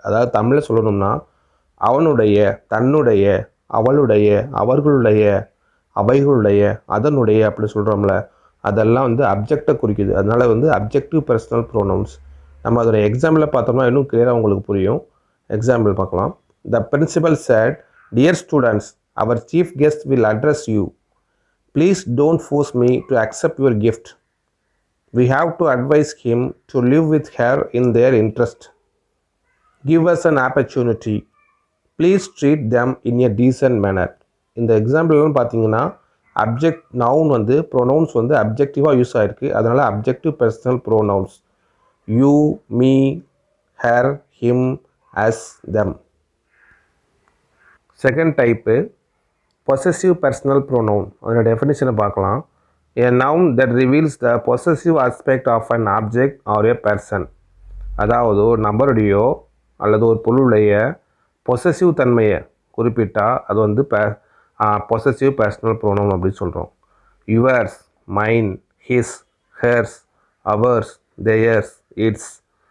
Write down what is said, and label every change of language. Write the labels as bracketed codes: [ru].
[ta] அதாவது தமிழில் சொல்லணும்னா அவனுடைய, தன்னுடைய, அவளுடைய, அவர்களுடைய, அவைகளுடைய, அதனுடைய அப்படி சொல்கிறோம்ல, அதெல்லாம் அப்ஜெக்டை குறிக்குது. அதனால் அப்ஜெக்டிவ் பர்சனல் ப்ரோனவுன்ஸ். நம்ம அதோட எக்ஸாம்பிளில் பார்த்தோம்னா இன்னும் கிளியராக உங்களுக்கு புரியும். எக்ஸாம்பிள் பார்க்கலாம். [en] The principal said, dear students, our chief guest will address you. Please don't force me to accept your gift. We have to advise him to live with her in their interest. Give us an opportunity. Please treat them in a decent manner. [ta] இந்த எக்ஸாம்பிள்லாம் பார்த்தீங்கன்னா object noun pronounce அப்ஜெக்டிவாக use ஆகிருக்கு. அதனால் objective personal pronouns. You, me, her, him, as, them. Second type possessive personal pronoun. அதோட டெஃபினிஷனை பார்க்கலாம். [en] A noun that reveals the possessive aspect of an object or a person. [ta] அதாவது ஒரு நபருடையோ அல்லது ஒரு பொருளுடைய possessive தன்மையை குறிப்பிட்டால் அது பொசசிவ் பர்சனல் ப்ரோனவுன் அப்படின்னு சொல்கிறோம். [en] Yours, mine, his, hers, ours, theirs, its.